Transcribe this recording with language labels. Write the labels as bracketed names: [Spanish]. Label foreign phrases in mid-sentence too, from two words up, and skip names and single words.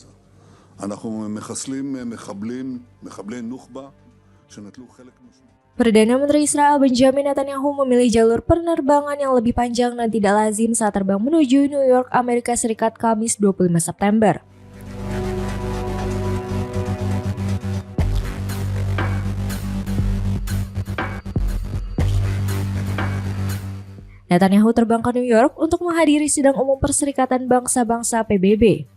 [Hebrew] אנחנו מחסלים מחבלי נוח'בה שנטלו חלק משמעותי. [Indonesian] Perdana Menteri Israel Benjamin Netanyahu memilih jalur penerbangan yang lebih panjang dan tidak lazim saat terbang menuju New York, Amerika Serikat, Kamis 25 September. Netanyahu terbang ke New York untuk menghadiri sidang umum Perserikatan Bangsa-Bangsa PBB.